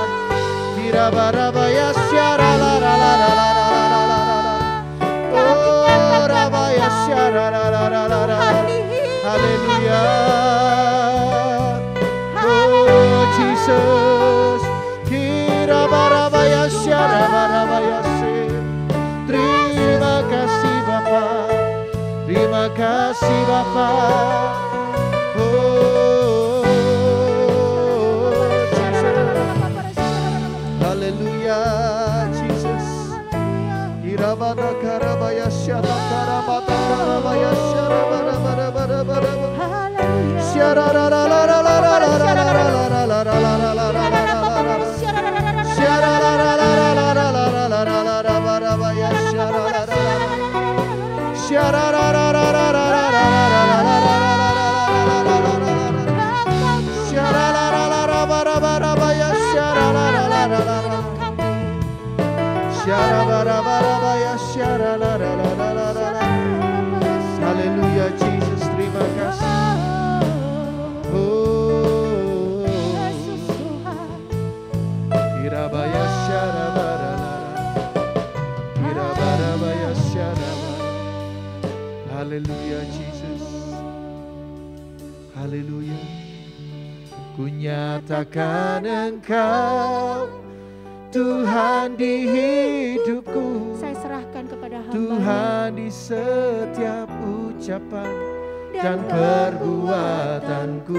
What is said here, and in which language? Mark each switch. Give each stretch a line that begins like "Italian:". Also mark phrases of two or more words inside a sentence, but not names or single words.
Indonesian: Birabarabaya syara la la la la la la la la la. Oh rabaya syara la la la la la. Haleluya. Oh Jesus. Birabarabaya syara barabaya se. Terima kasih Bapa. Terima kasih Bapa. Oh, Jesus. Haleluya, Jesus. Irabana karabaya syara karabata karabaya syara bara bara bara bara. Syara la la la la la la la la la la la la la. Syara la la la la la la la la la la la bara bara syara la la. Syara la la la la la la la la la la la. Syara la la la la bara bara bara syara la la la la la. Syara bara bara bara syara la la la la la la. Haleluya Jesus, terima kasih. Oh, Irabaya syara bara la. Irabara baya syara. Haleluya Jesus. Haleluya. Ku nyatakan Engkau Tuhan di hidupku. Saya serahkan kepada hamba. Tuhan di setiap ucapan dan perbuatanku.